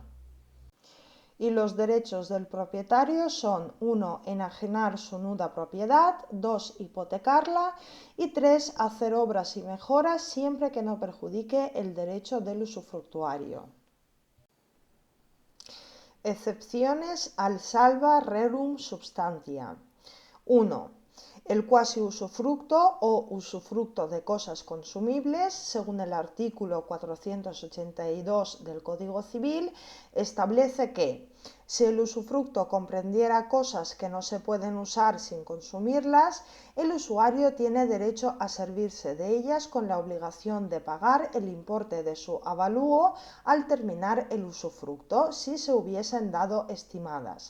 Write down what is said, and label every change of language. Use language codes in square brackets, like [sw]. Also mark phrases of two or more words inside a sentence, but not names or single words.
[es] Y los derechos del propietario son 1. Enajenar su nuda propiedad, 2. Hipotecarla y 3. Hacer obras y mejoras siempre que no perjudique el derecho del usufructuario. Excepciones al [la] salva rerum substantia. [es] 1. El cuasi usufructo o usufructo de cosas consumibles, según el artículo 482 del Código Civil, establece que si el usufructo comprendiera cosas que no se pueden usar sin consumirlas, el usuario tiene derecho a servirse de ellas con la obligación de pagar el importe de su avalúo al terminar el usufructo, si se hubiesen dado estimadas.